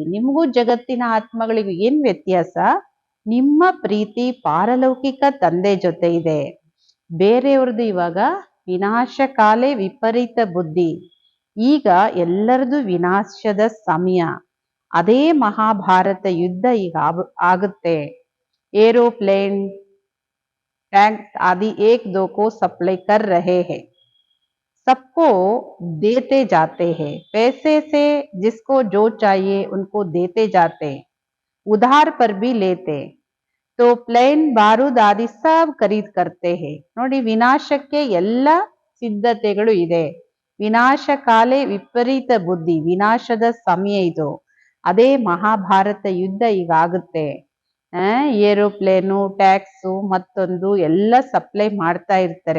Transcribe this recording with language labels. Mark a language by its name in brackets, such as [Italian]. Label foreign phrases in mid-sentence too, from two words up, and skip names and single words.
[Kannada] ನಿಮಗೂ ಜಗತ್ತಿನ ಆತ್ಮಗಳಿಗೂ ಏನ್ ವ್ಯತ್ಯಾಸ? ನಿಮ್ಮ ಪ್ರೀತಿ ಪಾರಲೌಕಿಕ ತಂದೆ ಜೊತೆ ಇದೆ, ಬೇರೆಯವ್ರದ್ದು ಇವಾಗ ವಿನಾಶ ಕಾಲೆ ವಿಪರೀತ ಬುದ್ಧಿ. ಈಗ ಎಲ್ಲರದು ವಿನಾಶದ ಸಮಯ. ಅದೇ ಮಹಾಭಾರತ ಯುದ್ಧ ಈಗ ಆಗುತ್ತೆ. [Hindi] ಏರೋಪ್ಲೇನ್ टैंक आदि एक दो को सप्लाई कर रहे हैं, सबको देते जाते हैं पैसे से, जिसको जो चाहिए उनको देते जाते, उधार पर भी लेते. तो प्लेन बारूद आदि सब खरीद करते हैं. [Kannada] ನೋಡಿ, ವಿನಾಶಕ್ಕೆ ಎಲ್ಲ ಸಿದ್ಧತೆಗಳು ಇದೆ. ವಿನಾಶ ಕಾಲೆ ವಿಪರೀತ ಬುದ್ಧಿ, ವಿನಾಶದ ಸಮಯ ಇದು. ಅದೇ ಮಹಾಭಾರತ ಯುದ್ಧ ಈಗ ಆಗುತ್ತೆ. ಏರೋಪ್ಲೇನು, ಟ್ಯಾಕ್ಸು, ಮತ್ತೊಂದು ಎಲ್ಲ ಸಪ್ಲೈ ಮಾಡ್ತಾ ಇರ್ತಾರೆ.